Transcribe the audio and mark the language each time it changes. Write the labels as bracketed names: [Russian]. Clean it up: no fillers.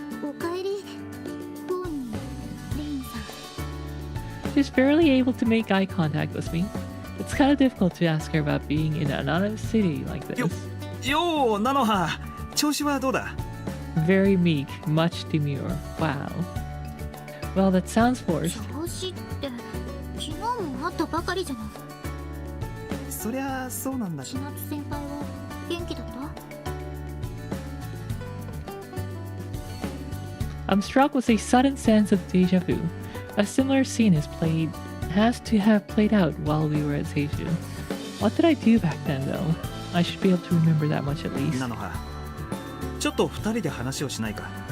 [Japanese] おかえり。ボーニー、レインさん。 [English] She's barely able to make eye contact with me. It's kind of difficult to ask her about being in an anonymous city like this. [Japanese] よう、ナノハ。調子はどうだ？ [English] Very meek, much demure. Wow. Well, that sounds forced. [Japanese] 調子って昨日も会ったばかりじゃない。そりゃそうなんだし。千夏先輩は元気だった？ [English] I'm struck with a sudden sense of deja vu. A similar scene has to have played out while we were at Seiju. What did I do back then, though? I should be able to remember that much at least. [Japanese] なのは、ちょっと二人で話をしないか。